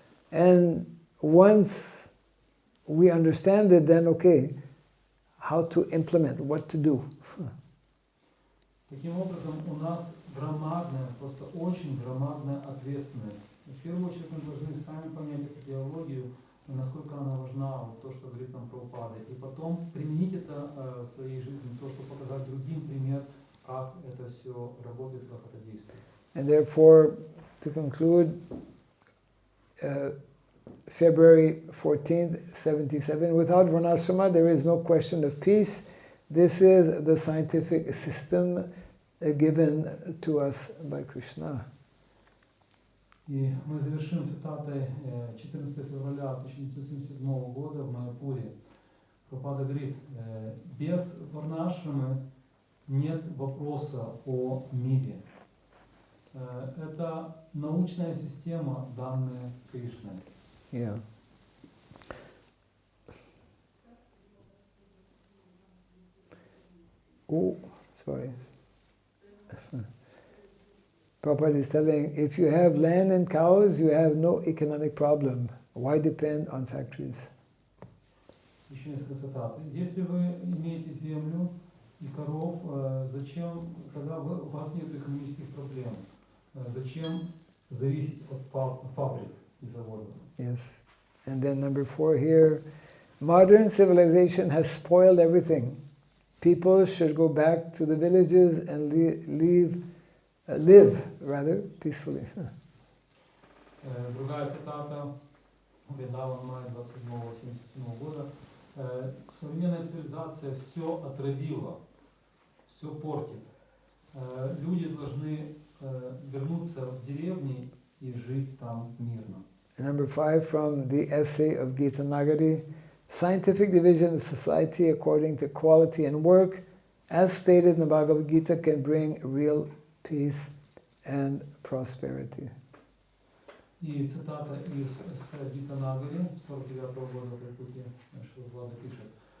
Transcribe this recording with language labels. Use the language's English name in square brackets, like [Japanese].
[English] And once we understand it, then okay, how to implement, what to do. [Russian] Таким образом, у нас громадная, просто очень громадная ответственность. В первую очередь мы должны сами понять эту идеологию, насколько она важна, вот то, что говорит нам Прабхупада, и потом применить это в своей жизни, то, чтобы показать другим пример, как это все работает, как это действует. [English] And therefore, to conclude, February 14th, 77, without Varnashrama there is no question of peace. This is the scientific system given to us by Krishna. [Russian] И мы завершим цитатой 14 февраля 1977 года в Майяпуре. Прабхупада говорит, без варнашрамы нет вопроса о мире. Это научная система, данная Кришной. [English] Yeah. Oh, sorry. Prabhupada is telling, if you have land and cows, you have no economic problem. Why depend on factories? [Russian] Еще несколько цитат. Если вы имеете землю и коров, зачем, тогда у вас нет экономических проблем. Зачем зависеть от фабрик и заводов? [English] Yes. And then number 4 here, modern civilization has spoiled everything. People should go back to the villages and live peacefully. [Russian] Другая цитата, Вриндаван, мая 27-77 года. Современная цивилизация все отравила, все портит. Люди должны вернуться в деревни и жить там мирно. [English] Number 5 from the essay of Gita Nagari, scientific division of society according to quality and work, as stated in the Bhagavad Gita, can bring real peace and prosperity. [Russian] И цитата из Гита Нагари 49 года Прабхупада Влада пишет.